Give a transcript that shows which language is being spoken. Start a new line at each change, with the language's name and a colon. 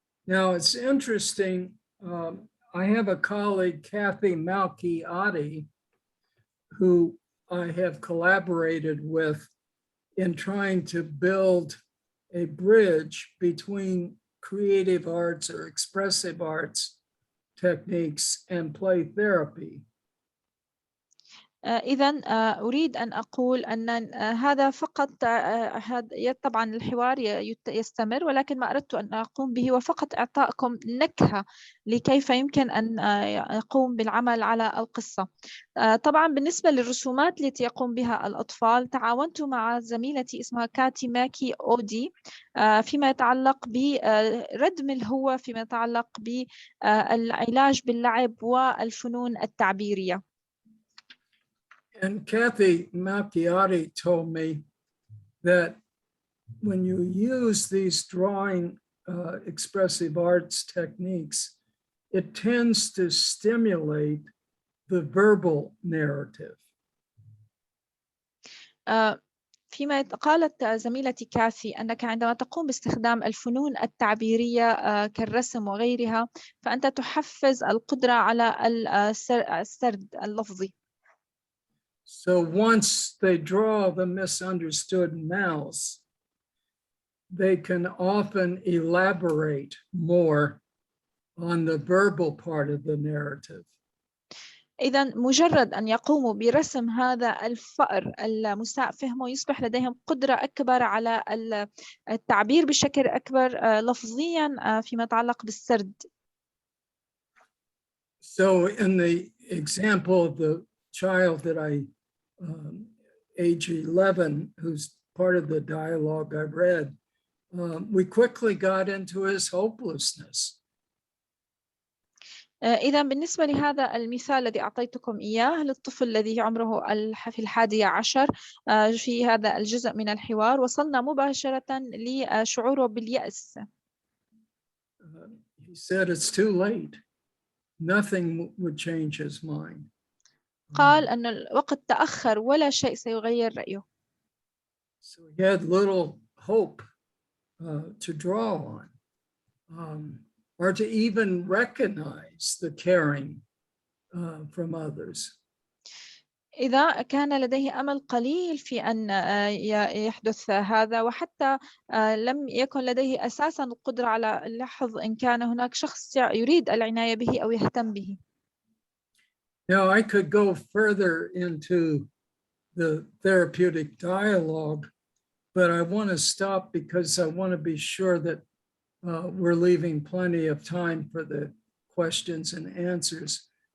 English: Now, it's interesting. I have a colleague, Kathy Malchiati, who I have collaborated with in trying to build a bridge between creative arts or expressive arts techniques and play therapy.
Arabic: إذن أريد أن أقول أن هذا فقط طبعا الحوار يستمر، ولكن ما أردت أن أقوم به وفقط إعطائكم نكهة لكيف يمكن أن يقوم بالعمل على القصة. طبعا بالنسبة للرسومات التي يقوم بها الأطفال، تعاونت مع زميلتي اسمها كاتي ماكي أودي فيما يتعلق بردم الهوة، فيما يتعلق بالعلاج باللعب والفنون التعبيرية.
English: And Kathy Malchiati told me that when you use these drawing expressive arts techniques, it tends to stimulate the verbal narrative.
Arabic: فيما قالت زميلتي كاثي أنك عندما تقوم باستخدام الفنون التعبيرية كالرسم وغيرها، فأنت تحفز القدرة على السرد اللفظي.
English: So once they draw the misunderstood mouse, they can often elaborate more on the verbal part of the narrative.
Arabic: إذا مجرد أن يقوموا برسم هذا الفأر المساء فهمه يصبح لديهم قدرة أكبر على التعبير بشكل أكبر لفظيا فيما يتعلق بالسرد.
English: So in the example of the child that I, age 11, who's part of the dialogue I read, we quickly got into his hopelessness.
Arabic: إذا بالنسبة لهذا المثال الذي أعطيتكم إياه للطفل الذي عمره في 11 في هذا الجزء من الحوار وصلنا مباشرة لشعوره باليأس.
English: He said it's too late. Nothing would change his mind.
Arabic: قال أن الوقت تأخر ولا شيء سيغير رأيه.
English: So he had little hope to draw on. Or to even recognize the caring from others.
Arabic: إذا كان لديه أمل قليل في أن يحدث هذا وحتى لم يكن لديه أساساً القدرة على اللحظ إن كان هناك شخص يريد العناية به أو يهتم به.
English: Now I could go further into the therapeutic dialogue, but I want to stop because I want to be sure that we're leaving plenty of time for the questions and answers.